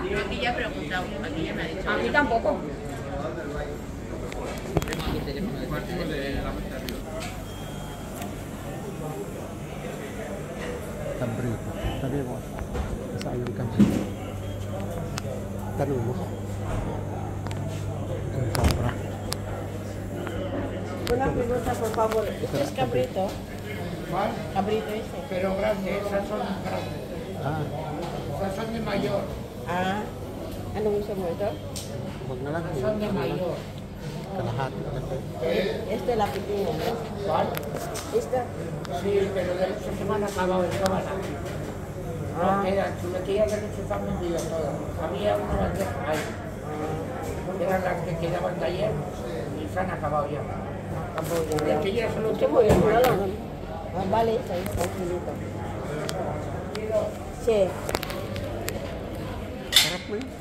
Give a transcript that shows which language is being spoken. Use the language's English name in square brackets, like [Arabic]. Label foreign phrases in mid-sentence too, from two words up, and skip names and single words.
[Spanish] Aquí ya he preguntado, aquí ya me ha dicho. A mí tampoco. Cabrito. [Filipino] Sabi mo, saan yung cabrito? Tanong mo. Ang sobra. [Spanish] Una pregunta, por favor. ¿Este es cabrito? ¿Cuál? Cabrito ese. Pero grande, esas son grandes. Ah, Esas son de mayor. [Filipino] Ah, ano gusto mo ito? huwag na lang. [Spanish] Son de mayor. [Filipino] Kalahati. [Spanish] Este la pequeña, ¿no? ¿Cuál? Esta. Sí, pero de esta semana acabado de sábana. No quedan, chuletillas de leche están vendidas todas. Había una bandeja ahí. Eran las que quedaban de ayer y se han acabado ya. De aquellas solo [Filipino] Gusto [Spanish] tengo [Filipino] mo [Spanish] de [Filipino] yun? [Spanish] mayo. Ah, vale, esa es un kilito. Sí. [Filipino] Sarap mo yun.